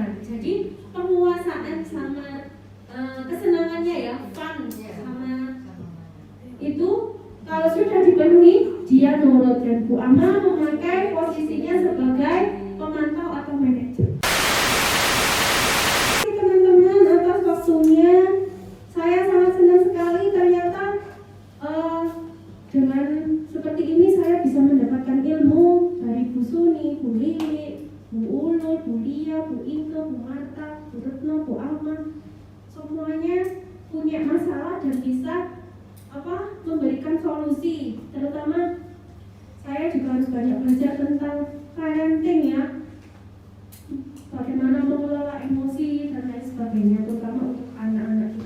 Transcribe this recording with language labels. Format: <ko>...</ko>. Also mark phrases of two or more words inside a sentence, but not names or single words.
<id>Jadi penguasaan sama kesenangannya ya, fun sama itu kalau sudah dipenuhi dia nurut, dan Bu Ahmad memakai posisinya sebagai pemantau atau manajer. Teman-teman atas waktunya, saya sangat senang sekali ternyata dengan seperti ini saya bisa mendapatkan ilmu dari Bu Suni, Bu Lili, Bu Ulul, Bu Lia, Bu Inke, Bu Marta, Bu Retno, Bu Ahmad. Semuanya punya masalah dan bisa memberikan solusi. Terutama saya juga harus banyak belajar tentang parenting ya, bagaimana mengelola emosi dan lain sebagainya, terutama untuk anak-anak kita.</id>